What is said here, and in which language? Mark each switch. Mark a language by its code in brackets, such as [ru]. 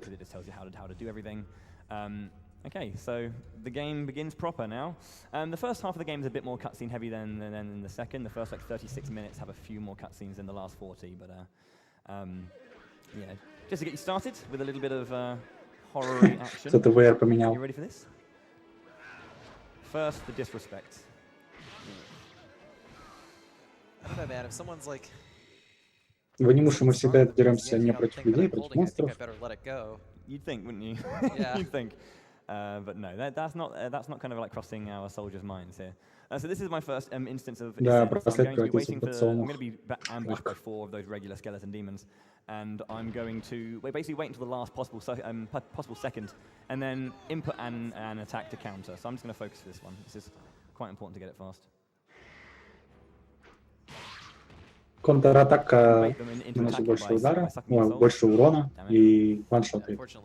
[en] Because it just tells you how to do everything. Okay, so the game begins proper now. The first half of the game is a bit more cutscene heavy than the second. The first like 36 minutes have a few more cutscenes than the last 40, but yeah. Just to get you started with a little bit of horror action. [ru] Кто-то VR поменял. [en] You ready for this? First, the disrespect. I don't know, man. If someone's like, [ru] В анимуше мы всегда деремся не против людей, против монстров. [en] You'd think, wouldn't you? Yeah. You'd think. But no, that's not kind of like crossing our soldiers' minds here. So this is my first instance of [ru] Да, [en] I'm going to be ambushed by 4 of those regular skeleton demons, and I'm going to basically wait until the last possible second, and then input an attack to counter. So I'm just going to focus for this one. This is quite important to get it fast. [ru] Контратака наносит больше удара, больше урона и ваншоты.